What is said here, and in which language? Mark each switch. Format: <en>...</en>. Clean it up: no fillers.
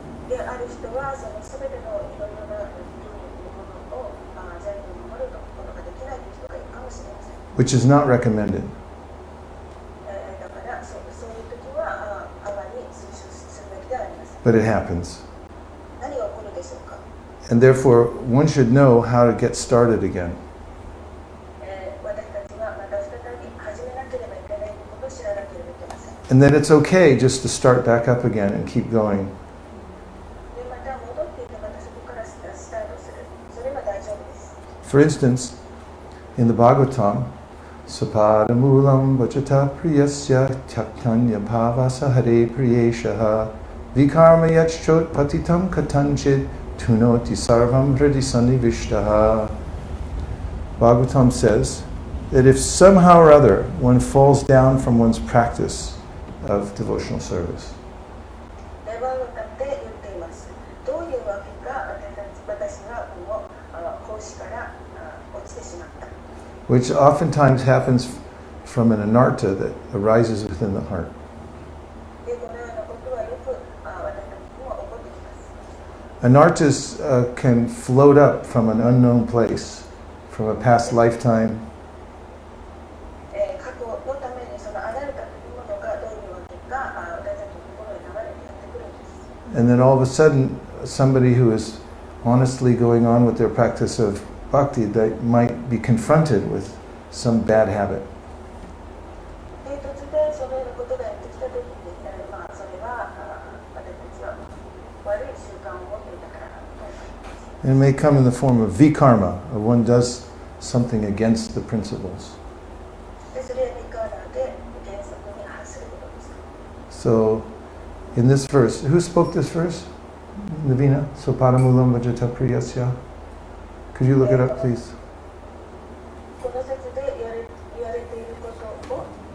<ja>で、ある人はその全てのいろいろなルールものを全部守ることができないという人がいるかもしれません。</ja> <en>Which is not recommended.</en> <ja>だからそういう時はあまり推奨するべきではありません。</ja> <en>But it happens.</en> <ja>何が起こるでしょうか。</ja> <en>And therefore, one should know how to get started again.</en> <ja>私たちはまた再び始めなければいけないことを知らなければいけません。</ja> <en>And then it's okay just to start back up again and keep going.</en> <ja>でまた戻っていってまたそこからスタートする。それは大丈夫です。</ja> <sa>For instance, in the Bhagavatam, Sapadamulam Vajata Priyasya Tyaktanya Bhavasa Hare Priyeshaha Vikarma Yachchot Patitam Katanchit Tunoti Sarvam Hridisani Vishtaha.</sa> <en>Bhagavatam says that if somehow or other one falls down from one's practice of devotional service,</en> <ja>でバーガタって言っています。どういうわけか私がこの奉仕から落ちてしまった。</ja> <en>which oftentimes happens from an anartha that arises within the heart.</en> <ja>でこのようなことはよく私たちにも起こってきます。</ja> <en>Anarthas can float up from an unknown place, from a past lifetime,</en> <ja>過去のためにその離れたものがどういうわけか私たちの心に流れてやってくるんです。</ja> <en>and then all of a sudden somebody who is honestly going on with their practice of bhakti, they might be confronted with some bad habit.</en> <ja>で突然そのようなことがやってきた時に、それは私たちは悪い習慣を持っていたからだと思います。</ja> <en>And it may come in the form of vikarma, or one does something against the principles.</en> <ja>でそれはビカーナで原則に反することです。</ja> <en>So, in this verse, who spoke this verse? Navina?</en> <sa>Sopadamulam vajata priyasya.</sa> <en>Could you look it up, please?</en> <ja>この説で言われていることを</ja>